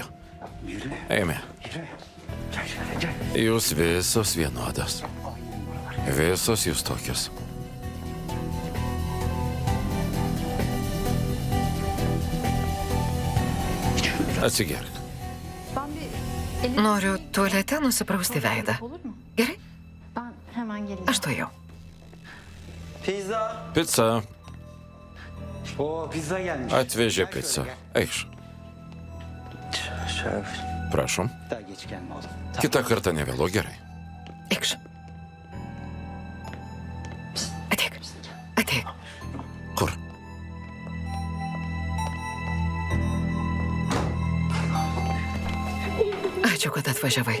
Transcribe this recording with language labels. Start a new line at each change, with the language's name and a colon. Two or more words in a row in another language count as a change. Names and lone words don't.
Lithuanian: Eime. Jūs visos vienodos. Visos jūs tokios. Atsigerk. Noriu tualete nusiprausti veidą. Gerai?
Turkish: Ben hemen geleyim.
Lithuanian: Aš to jau.
Turkish: Pizza.
Lithuanian: Pica.
Turkish: Oo, pizza gelmiş.
Lithuanian: Atvežė pica. Eikš.
Turkish: Şef.
Lithuanian: Prašom.
Turkish: Daha geç gelme oğlum.
Lithuanian: Kitą kartą nevėlu, gerai. Eikš. Ateik. Ateik. Kur? Ačiū, kad atvažiavai.